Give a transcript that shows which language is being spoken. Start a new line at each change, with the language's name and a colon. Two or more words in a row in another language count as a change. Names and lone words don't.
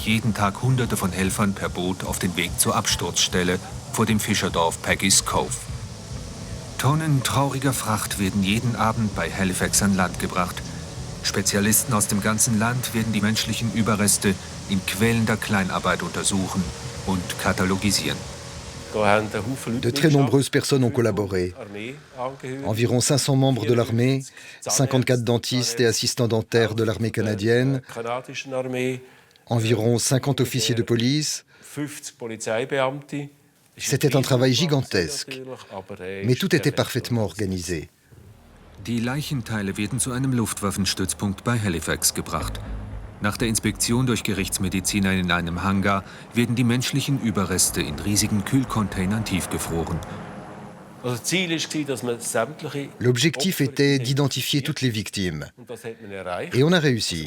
German: jeden Tag Hunderte von Helfern per Boot auf den Weg zur Absturzstelle vor dem Fischerdorf Peggy's Cove. Tonnen trauriger Fracht werden jeden Abend bei Halifax an Land gebracht. Spezialisten aus dem ganzen Land werden die menschlichen Überreste in quälender Kleinarbeit untersuchen und katalogisieren.
French: De très nombreuses personnes ont collaboré. Environ 500 membres de l'armée, 54 dentistes et assistants dentaires de l'armée canadienne, environ 50 officiers de police. C'était un travail gigantesque, mais tout était parfaitement organisé.
German: Die Leichenteile werden zu einem Luftwaffenstützpunkt bei Halifax gebracht. Nach der Inspektion durch Gerichtsmediziner in einem Hangar werden die menschlichen Überreste in riesigen Kühlcontainern tiefgefroren.
French: L'objectif était d'identifier toutes les victimes. Et on a réussi.